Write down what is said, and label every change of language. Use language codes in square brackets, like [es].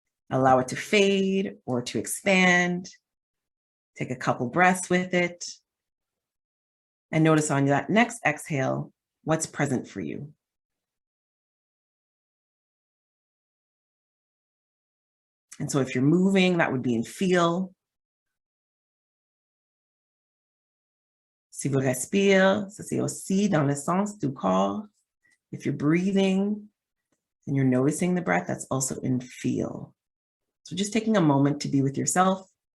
[en] Allow it to fade or to expand. Take a couple breaths with it. And notice on that next exhale, what's present for you. And so if you're moving, that would be in feel. [fr] Si vous respirez, ça c'est aussi dans le sens du corps. [en] If you're breathing and you're noticing the breath, that's also in feel. So just taking a moment to be with yourself.